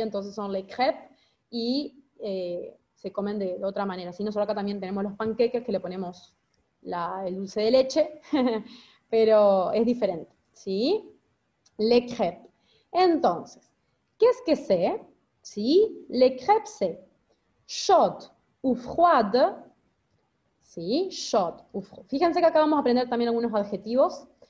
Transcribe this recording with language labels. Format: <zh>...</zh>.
<es>Entonces son</es> <fr>les crêpes,</fr> <es>y se comen de otra manera. ¿Sí? Nosotros acá también tenemos los panqueques, que le ponemos el dulce de leche, pero es diferente, ¿sí?</es> <fr>Les crêpes.</fr> <es>Entonces, ¿qué es que c'est? ¿Sí?</es> <fr>Les crêpes c'est chaude ou froide.</fr> <es>¿Sí?</es> <fr>Chaude ou froide.</fr> <es>Fíjense que acá vamos a aprender también algunos adjetivos.</es>